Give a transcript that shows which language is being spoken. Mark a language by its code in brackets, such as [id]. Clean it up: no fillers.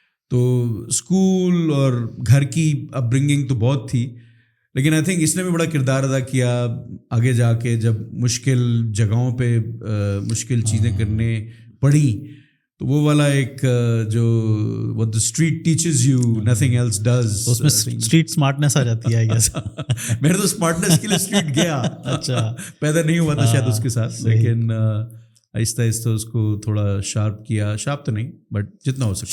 [ur] تو اسکول اور گھر کی اپ برنگنگ تو بہت تھی, لیکن [en] I think [ur] اس نے بھی بڑا کردار ادا کیا آگے جا کے, جب مشکل جگہوں پہ مشکل چیزیں کرنے پڑی. تو وہ والا ایک جو [en] what the street teaches you, nothing else does, [ur] تو اس میں اسٹریٹ اسمارٹنیس آ جاتی ہے. میرے تو اسمارٹنیس کے لیے اسٹریٹ گیا, اچھا پیدا نہیں ہوا تھا شاید اس کے ساتھ, لیکن آہستہ آہستہ اس کو تھوڑا شارپ کیا. شارپ تو نہیں, بٹ جتنا ہو سکتا.